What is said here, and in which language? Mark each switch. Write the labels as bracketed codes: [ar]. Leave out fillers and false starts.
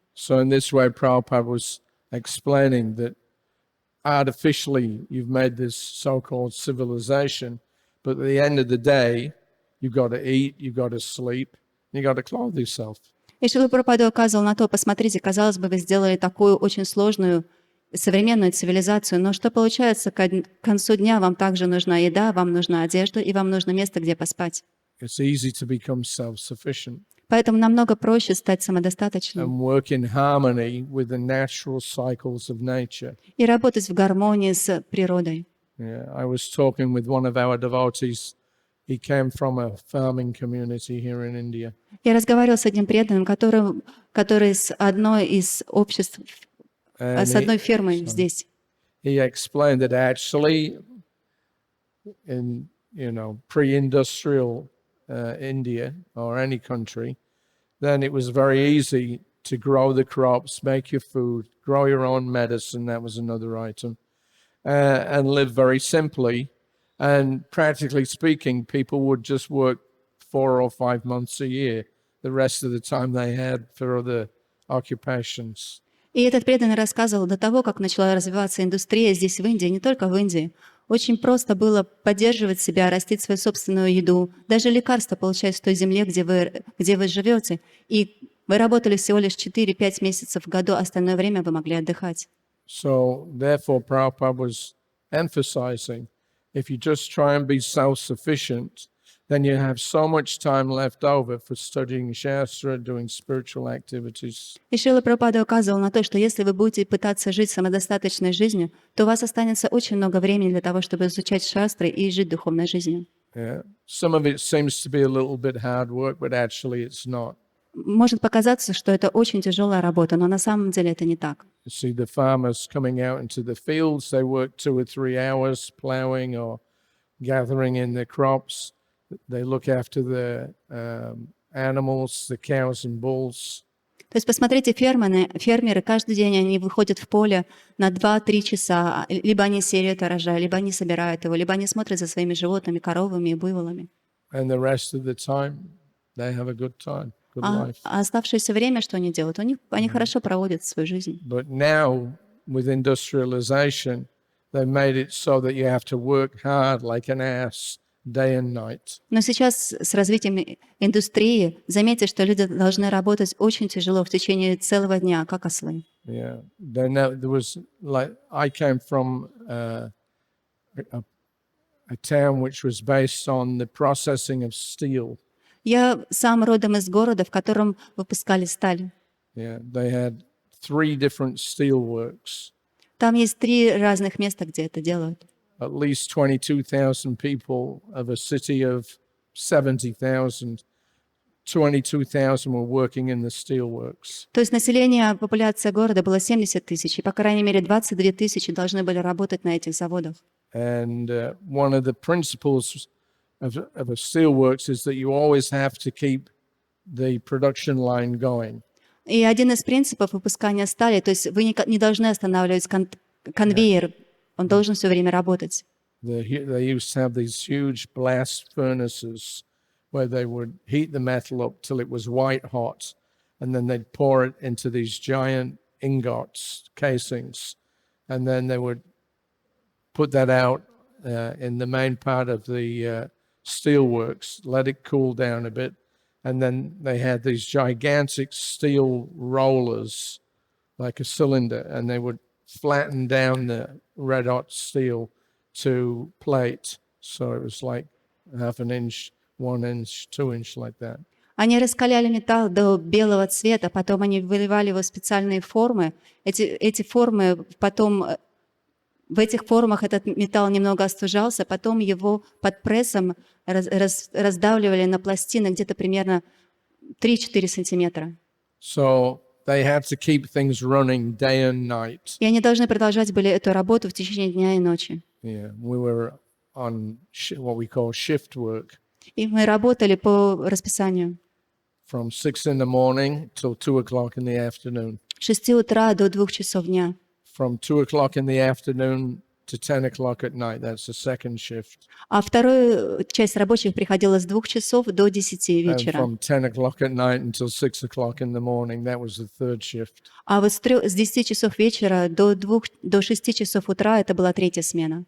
[en] So in this way, Prabhupada was explaining that artificially you've made this so-called civilization, but at the end of the day, you've got to eat, you've got to sleep, and you've got to clothe yourself. [ru] И Шрила Прабхупада указывал на то, посмотрите, казалось бы, вы сделали такую очень сложную современную цивилизацию, но что получается, к концу дня вам также нужна еда, вам нужна одежда и вам нужно место, где поспать. [en] It's easy to become self-sufficient. [ru] Поэтому намного проще стать самодостаточным [en] And work in harmony with the natural cycles of nature. [ru] и работать в гармонии с природой. [en] Yeah, I was talking with one of our devotees. He came from a farming community here in India. [ru] Я разговаривала с одним преданным, который с одной из обществ [en] And [ru] с одной фермой здесь. [en] he explained that actually in, pre-industrial India or any country, then it was very easy to grow the crops, make your food, grow your own medicine, that was another item, and live very simply. And practically speaking, people would just work 4 or 5 months a year. The rest of the time they had for other occupations. [ru] И этот преданный рассказывал, до того, как начала развиваться индустрия здесь, в Индии, не только в Индии, очень просто было поддерживать себя, растить свою собственную еду, даже лекарства получать в той земле, где вы живете. И вы работали всего лишь 4-5 месяцев в году, остальное время вы могли отдыхать. [en] So, therefore, Prabhupada was emphasizing, if you just try and be self-sufficient, then you have so much time left over for studying Shastra, doing spiritual activities. [ru] И Шрила Прабхупада указывал на то, что если вы будете пытаться жить самодостаточной жизнью, то у вас останется очень много времени для того, чтобы изучать шастры и жить духовной жизнью. [en] Yeah. Some of it seems to be a little bit hard work, but actually it's not. [ru] Может показаться, что это очень тяжелая работа, но на самом деле это не так. [en] You see the farmers coming out into the fields, they work 2 or 3 hours plowing or gathering in their crops. They look after the animals, the cows and bulls. [ru] То есть посмотрите, фермеры каждый день они выходят в поле на 2-3 часа, либо они сеют урожай, либо они собирают его, либо они смотрят за своими животными, коровами и буйволами. [en] And the rest of the time, they have a good time, good life. [ru] А оставшееся время, что они делают? Они хорошо проводят свою жизнь. [en] But now, with industrialization, they made it so that you have to work hard like an ass day and night. [ru] Но сейчас с развитием индустрии заметьте, что люди должны работать очень тяжело в течение целого дня, как ослы. [en] Yeah. Then there was I came from a town which was based on the processing of steel. [ru] Я сам родом из города, в котором выпускали сталь. [en] Yeah, they had 3 different steel works. [ru] Там есть 3 разных места, где это делают. [en] At least 22,000 people of a city of 70,000, 22,000 were working in the steelworks. [ru] То есть население, популяция города было 70 тысяч, и, по крайней мере, 22 тысячи должны были работать на этих заводах. [en] And one of the principles of a steelworks is that you always have to keep the production line going. [ru] И один из принципов выпускания стали, то есть вы не должны останавливать конвейер, он должен все время работать. [en] They used to have these huge blast furnaces where they would heat the metal up till it was white hot, and then they'd pour it into these giant ingots, casings, and then they would put that out in the main part of the steelworks, let it cool down a bit, and then they had these gigantic steel rollers, like a cylinder, and they would flatten down the red hot steel to plate. So it was like 1/2 inch, 1 inch, 2 inch, like that. [ru] Они раскаляли металл до белого цвета, потом они выливали его в специальные формы. Эти формы потом, в этих формах этот металл немного остужался, потом его под прессом раздавливали на пластины где-то примерно 3-4 сантиметра. [en] So they had to keep things running day and night. [ru] И они должны продолжать были эту работу в течение дня и ночи. [en] Yeah, we were on what we call shift work. [ru] И мы работали по расписанию. [en] From 6 in the morning till 2 o'clock in the afternoon. [ru] С 6 утра до 2 часов дня. [en] From 2 o'clock in the afternoon to 10 o'clock at night. That's the second shift. [ru] А вторая часть рабочих приходила с 2 часов до 10 [en] And [ru] вечера. [en] from 10 o'clock at night until 6 o'clock in the morning. That was the third shift. [ru] А вот с 10 часов вечера до 6 часов утра это была третья смена.